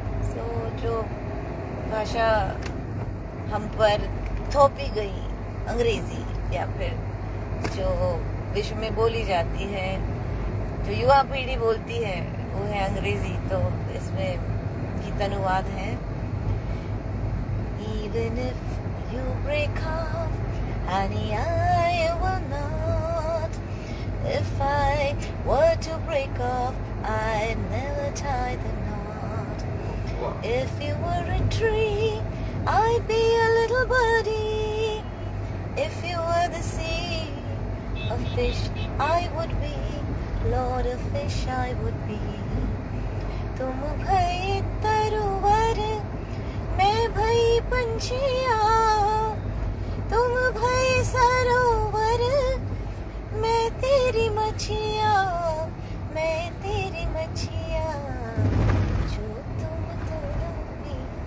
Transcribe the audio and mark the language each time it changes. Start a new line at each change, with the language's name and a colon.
Hindi: सो जो भाषा हम पर थोपी गई अंग्रेजी, या फिर जो विश्व में बोली जाती है, जो युवा पीढ़ी बोलती है, वो है अंग्रेजी। तो इसमें गीत अनुवाद है।
English: Even if you break off, honey, I will not. If I were to break off, I'd never tie the knot. Wow. If you were a tree, I'd be a little birdie. If you were the sea, a fish I would be. Lord, a fish I would be.
Hindi: तुम भई तरोवर, मैं भई पंछिया, तुम भई सरोवर, मैं तेरी मछिया, मैं तेरी मछिया, जो तुम तोड़ोगी।